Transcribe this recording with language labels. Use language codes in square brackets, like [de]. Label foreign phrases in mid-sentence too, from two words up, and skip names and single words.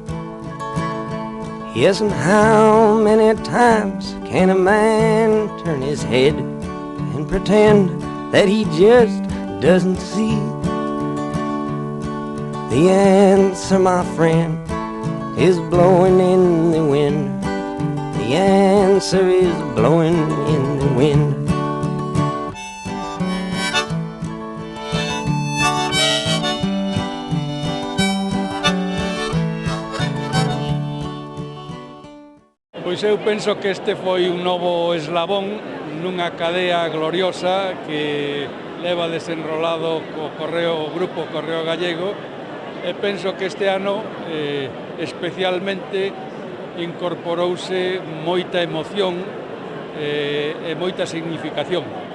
[en] Yes, and how many times can a man turn his head and pretend that he just doesn't see? The answer, my friend, is blowing in the wind. The answer is blowing in the wind. [gl] Pois eu penso que este foi un novo eslabón nunha cadea gloriosa que leva desenrolado o Grupo Correo Gallego, e penso que este ano especialmente incorporouse moita emoción e moita significación.